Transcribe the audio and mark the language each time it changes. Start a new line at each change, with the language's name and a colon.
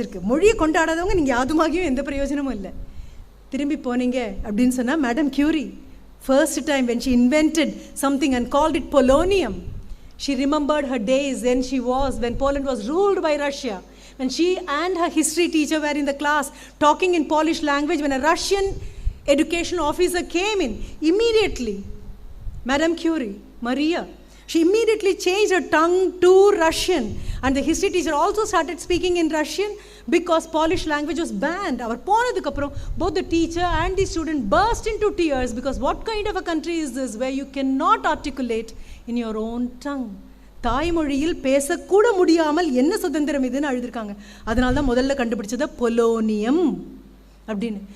Tamil: மொழியை கொண்டாடாதவங்க நீங்கள் யாதுமாகியும் எந்த பிரயோஜனமும் இல்லை. திரும்பி போனீங்க அப்படின்னு சொன்னால்
English: Madam Curie first time when she invented something and called it polonium, she remembered her days when Poland was ruled by Russia, when she and her history teacher were in the class talking in Polish language, when a Russian educational officer came in, immediately Madam Curie, Maria, she immediately changed her tongue to Russian, and the history teacher also started speaking in Russian because Polish language was banned. Our
Tamil: ponadukku appuram
English: both the teacher and the student burst into tears because what kind of a country is this where you cannot articulate in your own tongue?
Tamil: தாய்மொழியில் பேசக்கூட முடியாமல் என்ன சுதந்திரம் இதுன்னு அழுதுருக்காங்க. அதனால தான் முதல்ல கண்டுபிடிச்சது பொலோனியம் அப்படின்னு.